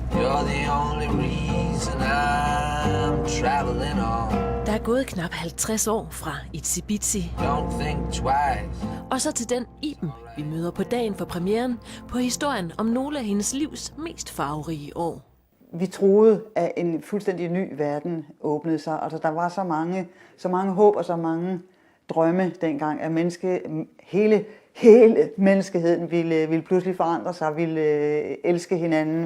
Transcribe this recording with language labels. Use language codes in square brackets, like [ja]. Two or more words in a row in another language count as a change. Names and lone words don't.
[en] You're the only reason I'm traveling on. [da] Der er gået knap 50 år fra Itsy Bitsy, [en] Don't think twice. [da] og så til den Iben, vi møder på dagen for premieren på historien om nogle af hendes livs mest farverige år. Vi troede, at en fuldstændig ny verden åbnede sig. Altså, der var så mange håb og så mange drømme dengang, at hele menneskeheden ville pludselig forandre sig, ville elske hinanden.